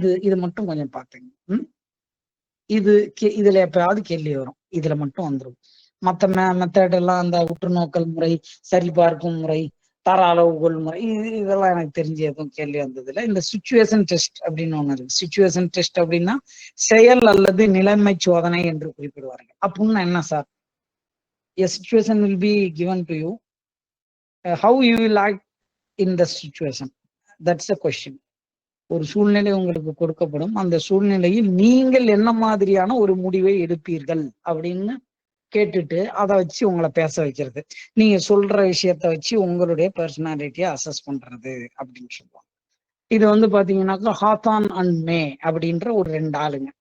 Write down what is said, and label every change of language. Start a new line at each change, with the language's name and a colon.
Tamil: இது மட்டும் கொஞ்சம் பார்த்துங்க. இதுல எப்பயாவது கேள்வி வரும். இதுல மட்டும் வந்துடும். மத்த மெத்தட் எல்லாம் அந்த உற்றுநோக்கல் முறை, சரிபார்க்கும் முறை, தர அளவுகோல் முறை, இதெல்லாம் எனக்கு தெரிஞ்ச எதுவும் கேள்வி வந்ததுல. இந்த சிச்சுவேஷன் டெஸ்ட் அப்படின்னு ஒண்ணு இருக்கு. சிச்சுவேஷன் டெஸ்ட் அப்படின்னா செயல் அல்லது நிலைமை சோதனை என்று குறிப்பிடுவார்கள். அப்படின்னா என்ன sir?
English: A situation will be given to you. How you will act in the situation? That's the question.
Tamil: ஒரு சூழ்நிலை உங்களுக்கு கொடுக்கப்படும். அந்த சூழ்நிலையில் நீங்கள் என்ன மாதிரியான ஒரு முடிவை எடுப்பீர்கள் அப்படின்னு கேட்டுட்டு அதை வச்சு உங்களை பேச வைக்கிறது. நீங்க சொல்ற விஷயத்த வச்சு உங்களுடைய பர்சனாலிட்டியை அசஸ் பண்றது அப்படின்னு சொல்லுவாங்க. இது பாத்தீங்கன்னாக்கா ஹாத்தான் அண்ட் மே அப்படின்ற ஒரு 2 ஆளுங்க.